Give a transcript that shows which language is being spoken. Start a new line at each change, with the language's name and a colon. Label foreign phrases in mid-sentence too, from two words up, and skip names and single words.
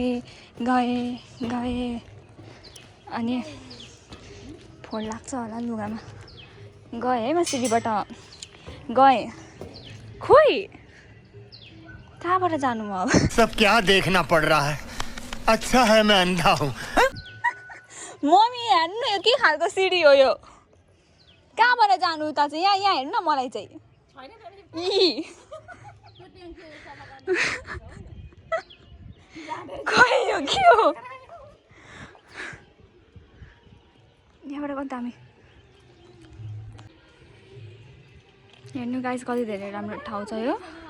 Nepali: गएँ अनि फोहोर लाग्छ होला लुगामा गएँ है म सिडीबाट गएँ खोइ कहाँबाट जानु म अब
Hindi: सब क्या देखना पड़ रहा है अच्छा है मैं अंधा हूँ
Nepali: मम्मी हेर्नु यो के खालको सिडी हो यो कहाँबाट जानु उता चाहिँ यहाँ हेर्नु न मलाई चाहिँ खै यो के हो यहाँबाट कति दामी हेर्नु गाइस कति धेरै राम्रो ठाउँ छ यो